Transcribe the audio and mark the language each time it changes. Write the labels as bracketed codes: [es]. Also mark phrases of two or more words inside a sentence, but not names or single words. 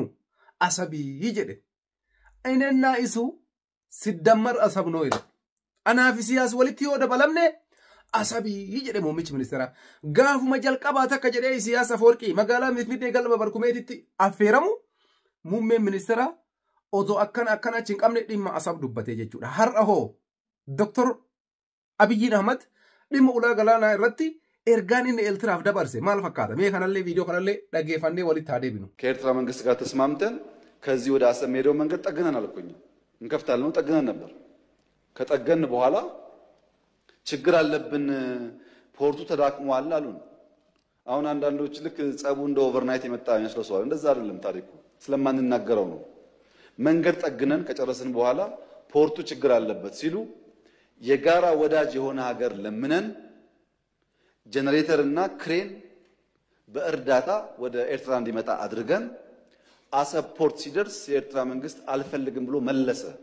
[om] asabii jedhe inennaa isu siddammar asabnoo jedhe anaa fi Isiyaas walitti yoo dabalamne asabii jedhe muummichi ministeeraa gaafuma jalqabaa takka jedhee Isiyaas Afwerqii magaalaa Finfinnee galma barkumeetitti affeeramu muummeen ministeeraa otoo akkana achi hin qabne dhimma asab dubbatee jechuudha. Har'a hoo Dr. Abiyyi Ahmad dhimma ulaa galaanaa irratti ergaan inni ኤርትራፍ dabarse maal fakkaata? mee kanallee ቪዲዮ kanallee dhageeffannee walitti haa deebinu። [am] ከኤርትራ መንግስት ጋር ተስማምተን ከዚህ ወደ አሰብ ሄደው መንገድ ጠግነናል እኮ እኛ እንከፍታለን ነው ጠግነን ነበር። ከጠገን በኋላ ችግር አለብን ፖርቱ ተዳክሟል አሉን። አሁን አንዳንዶች ልክ ጸቡ እንደ ኦቨርናይት የመጣ ይመስላል። እንደዛ አይደለም ታሪኩ ስለማንናገረው ነው። መንገድ ጠግነን ከጨረስን በኋላ ፖርቱ ችግር አለበት ሲሉ የጋራ ወዳጅ የሆነ ሀገር ለምነን ጀነሬተር እና ክሬን በእርዳታ ወደ ኤርትራ እንዲመጣ አድርገን አሰብ ፖርት ሲደርስ የኤርትራ መንግስት አልፈልግም ብሎ መለሰ።